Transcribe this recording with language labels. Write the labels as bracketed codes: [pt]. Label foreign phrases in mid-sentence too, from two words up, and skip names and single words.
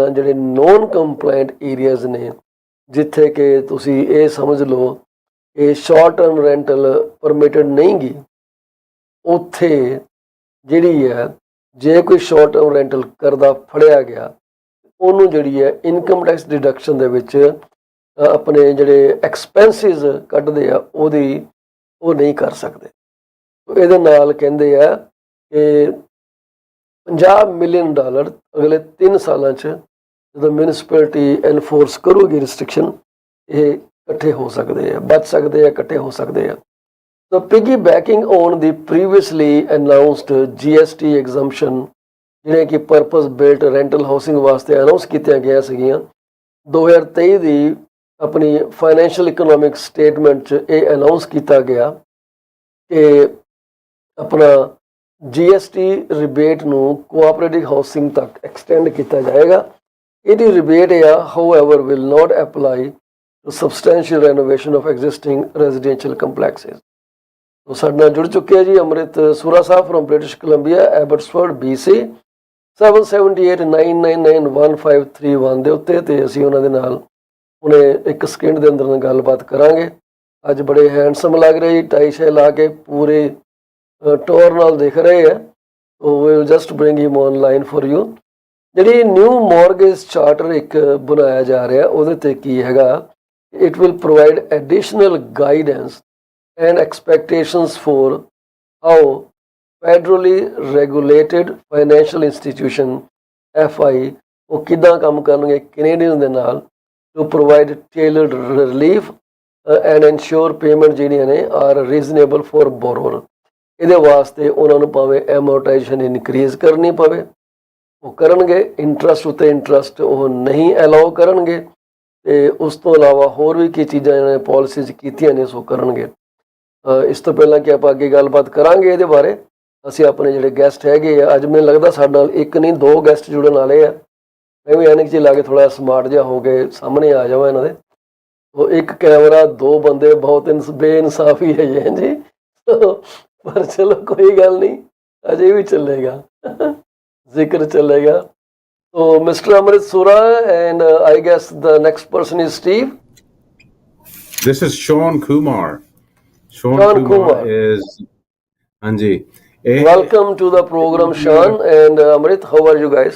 [pa] ਜਿਹੜੇ [en] non compliant areas [pa] ਨੇ, ਜਿੱਥੇ ਕਿ ਤੁਸੀਂ ਇਹ ਸਮਝ ਲਓ ਕਿ [en] short term rental permitted [pa] ਨਹੀਂ ਗੀ, ਉੱਥੇ ਜਿਹੜੀ ਹੈ ਜੇ ਕੋਈ [en] short term rental [pa] ਕਰਦਾ ਫੜਿਆ ਗਿਆ, ਉਹਨੂੰ ਜਿਹੜੀ ਹੈ [en] income tax deduction [pa] ਦੇ ਵਿੱਚ ਆਪਣੇ ਜਿਹੜੇ ਐਕਸਪੈਂਸਿਸ ਕੱਢਦੇ ਆ ਉਹ ਨਹੀਂ ਕਰ ਸਕਦੇ। ਇਹਦੇ ਨਾਲ ਕਹਿੰਦੇ ਆ ਕਿ $50 ਮਿਲੀਅਨ ਅਗਲੇ 3 ਸਾਲਾਂ 'ਚ ਜਦੋਂ [en] municipality enforce [pa] ਕਰੂਗੀ ਰਿਸਟ੍ਰਿਕਸ਼ਨ, ਇਹ ਇਕੱਠੇ ਹੋ ਸਕਦੇ ਆ, ਬਚ ਸਕਦੇ ਆ, ਇਕੱਠੇ ਹੋ ਸਕਦੇ ਆ। [en] So piggybacking on the previously announced GST exemption [pa] ਜਿਹੜੇ ਕਿ [en] purpose built rental housing [pa] ਵਾਸਤੇ ਅਨਾਉਂਸ ਕੀਤੀਆਂ ਗਈਆਂ ਸੀਗੀਆਂ, 2023 ਦੀ ਆਪਣੀ [en] financial economic statement [pa] 'ਚ ਇਹ ਅਨਾਉਂਸ ਕੀਤਾ ਗਿਆ ਕਿ ਆਪਣਾ [en] GST rebate [pa] ਨੂੰ [en] cooperative housing [pa] ਤੱਕ ਐਕਸਟੈਂਡ ਕੀਤਾ ਜਾਏਗਾ। ਇਹਦੀ ਰਿਬੇਟ ਆ [en] however will not apply to substantial renovation of existing residential complexes। [pa] ਸਾਡੇ ਨਾਲ ਜੁੜ ਚੁੱਕੇ ਆ ਜੀ ਅੰਮ੍ਰਿਤ ਸੂਰਾ ਸਾਹਿਬ ਫਰੋਮ ਬ੍ਰਿਟਿਸ਼ ਕੋਲੰਬੀਆ, ਐਬਟਸਫੋਰਡ, BC 7789991531 ਦੇ ਉੱਤੇ, ਤੇ ਅਸੀਂ ਉਹਨਾਂ ਦੇ ਨਾਲ ਹੁਣੇ 1 ਸਕਿੰਟ ਦੇ ਅੰਦਰ ਗੱਲਬਾਤ ਕਰਾਂਗੇ। ਅੱਜ ਬੜੇ ਹੈਂਡਸਮ ਲੱਗ ਰਹੇ ਜੀ, ਟਾਈ ਸ਼ਾਈ ਲਾ ਕੇ ਪੂਰੇ ਟੋਰ ਨਾਲ ਦਿਖ ਰਹੇ ਆ। [en] So we will just bring him online for you. ਜਿਹੜੀ new mortgage charter [pa] ਇੱਕ ਬਣਾਇਆ ਜਾ ਰਿਹਾ, ਉਹਦੇ ਤੇ ਕੀ ਹੈਗਾ, [en] it will provide additional guidance and expectations for how federally regulated financial institution FI [pa] ਉਹ ਕਿੱਦਾਂ ਕੰਮ ਕਰਨਗੇ ਕੈਨੇਡੀਅਨ ਦੇ ਨਾਲ [en] to provide tailored relief and ensure payment [pa] ਜਿਹੜੀਆਂ ਨੇ [en] are reasonable for borrower। [pa] ਇਹਦੇ ਵਾਸਤੇ ਉਹਨਾਂ ਨੂੰ ਭਾਵੇਂ amortization ਇਨਕਰੀਜ਼ ਕਰਨੀ ਪਵੇ ਉਹ ਕਰਨਗੇ, ਇੰਟਰਸਟ ਉੱਤੇ ਇੰਟਰਸਟ ਉਹ ਨਹੀਂ ਅਲਾਉ ਕਰਨਗੇ, ਤੇ ਉਸ ਤੋਂ ਇਲਾਵਾ ਹੋਰ ਵੀ ਕੀ ਚੀਜ਼ਾਂ ਇਹਨਾਂ ਨੇ ਪਾਲਿਸੀਜ਼ ਕੀਤੀਆਂ ਨੇ ਸੋ ਕਰਨਗੇ। ਇਸ ਤੋਂ ਪਹਿਲਾਂ ਕਿ ਆਪਾਂ ਅੱਗੇ ਗੱਲਬਾਤ ਕਰਾਂਗੇ ਇਹਦੇ ਬਾਰੇ, ਅਸੀਂ ਆਪਣੇ ਜਿਹੜੇ ਗੈਸਟ ਹੈਗੇ ਆ, ਅੱਜ ਮੈਨੂੰ ਲੱਗਦਾ ਸਾਡੇ ਨਾਲ 1 ਨਹੀਂ 2 ਗੈਸਟ ਜੁੜਨ ਵਾਲੇ ਆ। ਮੈਂ ਵੀ ਐਨਕ 'ਚ ਲਾ ਕੇ ਥੋੜ੍ਹਾ ਸਮਾਰਟ ਜਿਹਾ ਹੋ ਕੇ ਸਾਹਮਣੇ ਆ ਜਾਵਾਂ ਇਹਨਾਂ ਦੇ। ਉਹ 1 ਕੈਮਰਾ 2 ਬੰਦੇ ਬਹੁਤ ਬੇਇਨਸਾਫੀ ਹੈ ਜੀ, ਪਰ ਚਲੋ ਕੋਈ ਗੱਲ ਨਹੀਂ, ਅਜੇ ਵੀ ਚੱਲੇਗਾ, ਜ਼ਿਕਰ ਚੱਲੇਗਾ। [en] So Mr. Amrit Sura, and I guess the next person is Steve. This is Sean Kumar. Sean Kumar is Anji. Welcome to the program, Sean and Amrit. How are you guys?